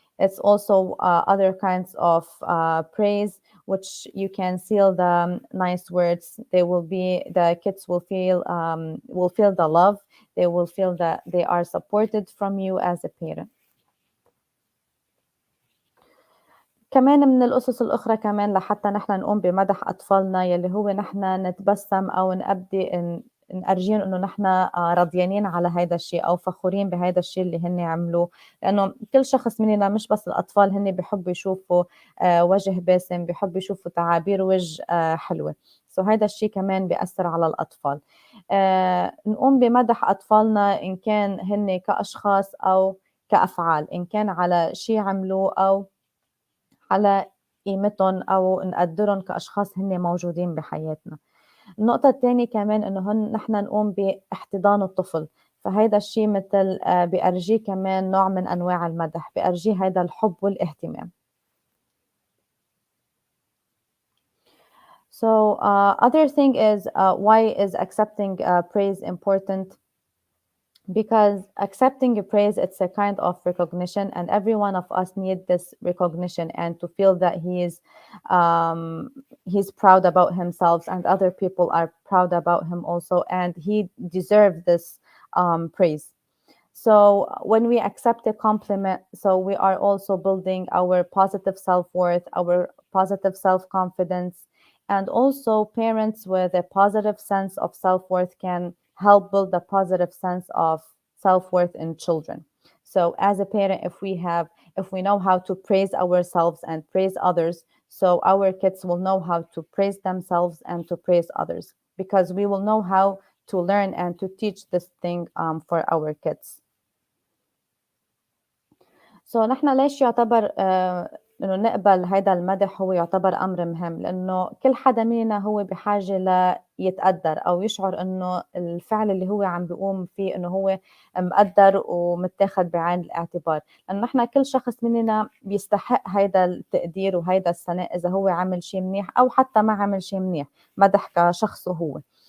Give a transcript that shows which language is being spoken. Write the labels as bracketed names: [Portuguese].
[English] It's also other kinds of praise, which you can seal the nice words. The kids will feel the love. They will feel that they are supported from you as a parent. [Arabic] كمان من القصص الأخرى كمان لحتى نحن نقوم بمدح أطفالنا يلي هو نحن نتبسم أو نأرجيهم إنه نحن راضيانين على هيدا الشيء أو فخورين بهيدا الشيء اللي هن عملوه، لإنه كل شخص مننا مش بس الأطفال هن بيحبوا يشوفوا وجه باسم، بيحبوا يشوفوا تعابير وجه حلوة، هيدا الشيء كمان بيأثر على الأطفال. نقوم بمدح أطفالنا إن كان هن كأشخاص أو كأفعال، إن كان على شيء عملوه أو على قيمتهم أو نقدّرهم كأشخاص هن موجودين بحياتنا. النقطة التانية كمان إنه نحن نقوم باحتضان الطفل، فهيدا الشي متل بيأرجيه كمان نوع من أنواع المدح، بيأرجيه هيدا الحب والاهتمام. [English] So other thing is why is accepting praise important? Because accepting a praise, it's a kind of recognition, and every one of us need this recognition and to feel that he's proud about himself and other people are proud about him also, and he deserves this praise. So when we accept a compliment, so we are also building our positive self-worth, our positive self-confidence, and also parents with a positive sense of self-worth can help build a positive sense of self-worth in children. So as a parent, if we know how to praise ourselves and praise others, so our kids will know how to praise themselves and to praise others, because we will know how to learn and to teach this thing for our kids. [Arabic] So نحن ليش يعتبر إنه نقبل هيدا المدح هو يعتبر أمر مهم؟ لإنه كل حدا منا هو بحاجة ليتقدّر أو يشعر إنه الفعل اللي هو عم بيقوم فيه إنه هو مقدّر ومتاخد بعين الاعتبار، لإنه نحن كل شخص مننا بيستحق هيدا التقدير وهيدا الثناء إذا هو عمل شي منيح أو حتى ما عمل شي منيح، مدح كشخصه هو.